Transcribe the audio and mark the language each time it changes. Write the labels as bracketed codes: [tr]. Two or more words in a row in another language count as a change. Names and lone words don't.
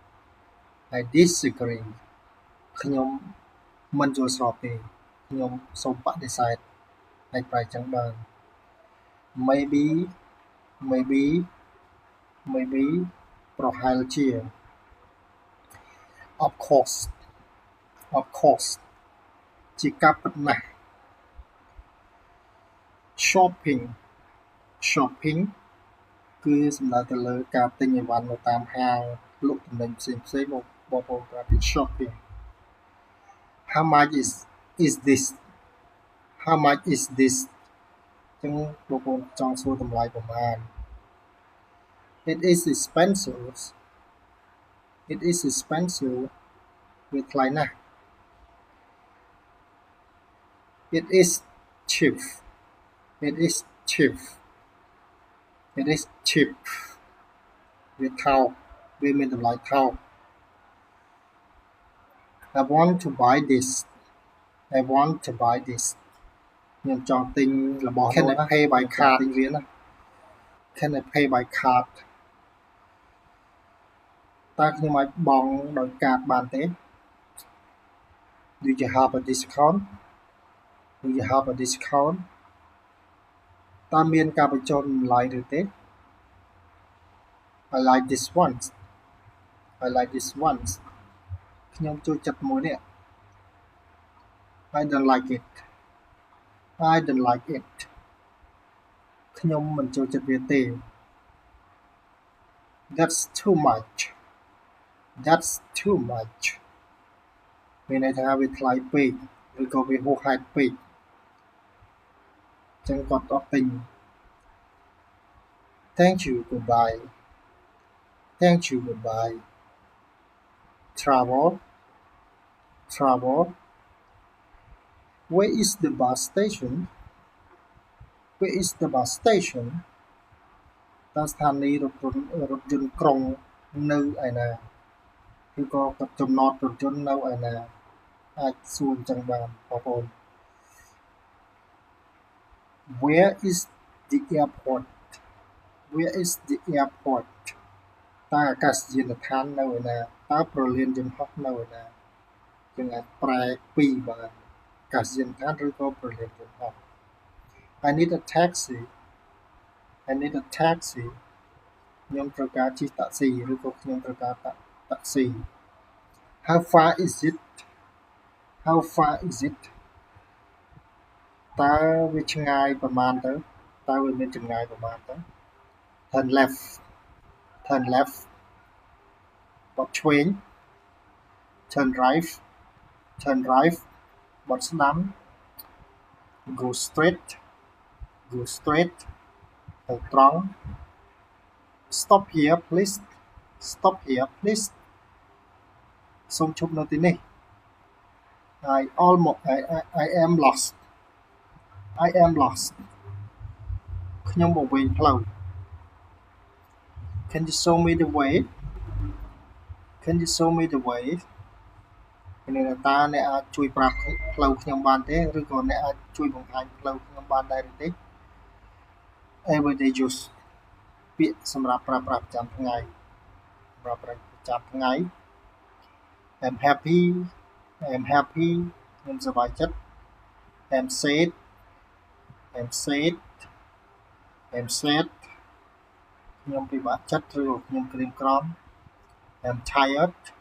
[km] ខ្ញុំមិនយល់ស្របទេខ្ញុំសូមបដិសេធអាចប្រែចឹងបាន maybe ប្រហែលជា [en] of course [km] ជាការពិតណាស់ shopping គឺសំដៅទៅលើការទិញអីវ៉ាន់នៅតាមហាងលក់ទំនិញផ្សេងៗមកបងប្អូនប្រើពាក្យ shopping [en] how much is this [km] ចឹង បងប្អូនចង់សួរតម្លៃប្រមាណ [en] it is expensive [km] វាថ្លៃណាស់ [en] it is cheap [km] វាថោកវាមានតម្លៃថោក [en] I want to buy this [km] ខ្ញុំចង់ទិញរបស់នោះ [en] Can I pay by card [km] វាណា [en] Can I pay by card [km] តើខ្ញុំអាចបង់ដោយកាតបានទេ [en] Do you have a discount [km] តើមានការបញ្ចុះតម្លៃឬទេ [en] I like this one [km] ខ្ញុំចូលចិត្តមួយនេះ [en] I don't like it [km] ខ្ញុំមិនចូលចិត្តវាទេ [en] That's too much [km] មានន័យថាវាថ្លៃពេកឬក៏វាហួសហេតុពេក ចឹងគាត់អត់ទិញ [en] Thank you goodbye travel Where is the bus station [km] តើស្ថានីយ៍រថយន្តក្រុងនៅឯណាឬក៏ចំណតរថយន្តនៅឯណាអាចសួរអញ្ចឹងបានបងប្អូន [en] Where is the airport [km] តើអាកាសយានដ្ឋាននៅឯណាតើព្រលានយន្តហោះនៅឯណាយើងអាចប្រែពីរបានអាកាសយានដ្ឋានឬក៏ព្រលានយន្តហោះ [en] I need a taxi [km] ខ្ញុំត្រូវការជិះតាក់ស៊ីឬក៏ខ្ញុំត្រូវការតាក់ស៊ី [en] How far is it [km] តើវាឆ្ងាយប្រមាណទៅតើវាមានចម្ងាយប្រមាណទៅ [en] Turn left [km] បត់ឆ្វេង [en] Turn right [km] បត់ស្ដាំ [en] Go straight [km] ទៅត្រង់ [en] Stop here please [km] សូមឈប់នៅទីនេះ [en] I am lost [km] ខ្ញុំវង្វេងផ្លូវ [en] Can you show me the way [km] មានន័យថាតើអ្នកអាចជួយប្រាប់ផ្លូវខ្ញុំបានទេឬក៏អ្នកអាចជួយបង្ហាញផ្លូវខ្ញុំបានដែរឬទេ [en] Everyday use [km] ពាក្យសម្រាប់ប្រើប្រាស់ប្រចាំថ្ងៃ [en] I'm happy [km] ខ្ញុំសប្បាយចិត្ត [en] I'm sad [km] ខ្ញុំពិបាកចិត្តឬក៏ខ្ញុំក្រៀមក្រំ [en] I'm tired